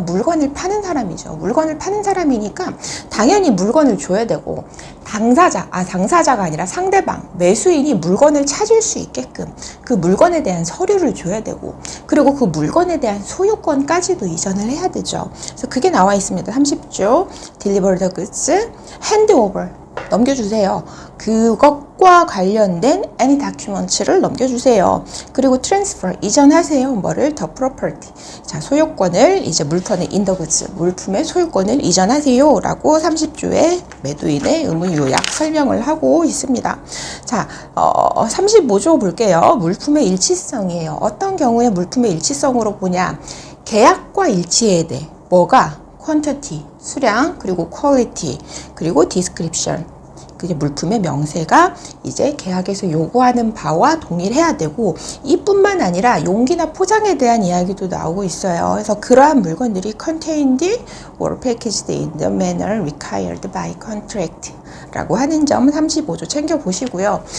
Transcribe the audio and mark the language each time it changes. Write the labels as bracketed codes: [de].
[ko] 물건을 파는 사람이죠. 물건을 파는 사람이니까 당연히 물건을 줘야 되고 당사자가 아니라 상대방, 매수인이 물건을 찾을 수 있게끔 그 물건에 대한 서류를 줘야 되고 그리고 그 물건에 대한 소유권까지도 이전을 해야 되죠. 그래서 그게 나와 있습니다. [en] 30조 Deliver the goods, hand over [ko] 넘겨주세요. 그것과 관련된 [en] any documents [ko] 를 넘겨주세요. 그리고 transfer 이전하세요. 뭐를? [en] the property. [ko] 자, 소유권을 이제 물품의 [en] in the goods [ko] 물품의 소유권을 이전하세요. 라고 30조의 매도인의 의무 요약 설명을 하고 있습니다. 자, 35조 볼게요. 물품의 일치성이에요. 어떤 경우에 물품의 일치성으로 보냐? 계약과 일치해야 돼. 뭐가? quantity, 수량, 그리고 quality, 그리고 description. 그게 물품의 명세가 이제 계약에서 요구하는 바와 동일해야 되고 이뿐만 아니라 용기나 포장에 대한 이야기도 나오고 있어요. 그래서 그러한 물건들이 [en] contained or packaged in the manner required by contract [ko] 라고 하는 점 35조 챙겨보시고요.